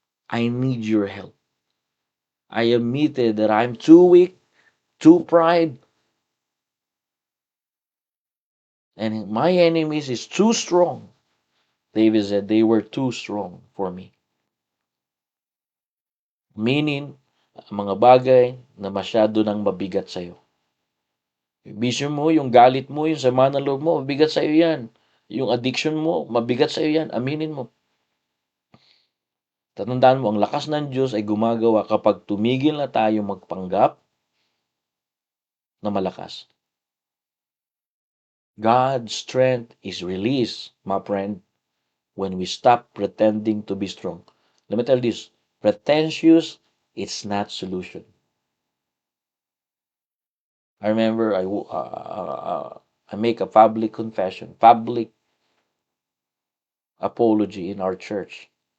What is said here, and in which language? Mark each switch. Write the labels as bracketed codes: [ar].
[en] I need your help. I admitted that I'm too weak, too pride, and my enemies is too strong. David said they were too strong for me. [tl] Meaning, mga bagay na masyado nang mabigat sa'yo. Yung bisyo mo, yung galit mo, yung sama ng loob mo, mabigat sa'yo yan. Yung addiction mo, mabigat sa'yo yan. Aminin mo. Tatandaan mo, ang lakas ng Diyos ay gumagawa kapag tumigil na tayo magpanggap na malakas. [en] God's strength is released, my friend, when we stop pretending to be strong. Let me tell you this, pretentious, it's not solution. I remember I make a public confession, public apology in our church.